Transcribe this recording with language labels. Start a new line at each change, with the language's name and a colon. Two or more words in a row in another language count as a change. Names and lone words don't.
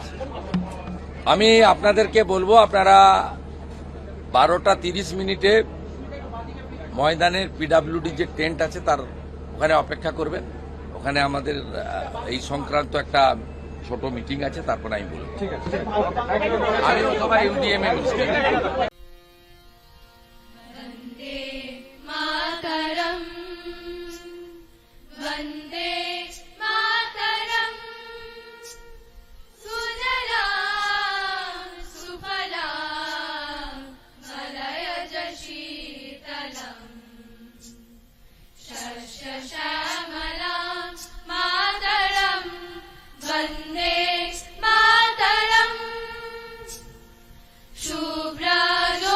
Bangla: আমি আপনাদেরকে বলবো, আপনারা 12টা 30 মিনিটে ময়দানের পিডব্লিউডি যে টেন্ট আছে তার ওখানে অপেক্ষা করবেন। ওখানে আমাদের এই সংক্রান্ত একটা ছোট মিটিং আছে, তারপর আমি বলবো। আমি অথবা ইউডিএম এ মিটিং।
Sanskrit: वन्दे मातरम् वन्दे मातरम् सुजलां सुफलां मलयज शीतलम् शस्य श्यामलां मातरम् वन्दे मातरम् शुभ्रा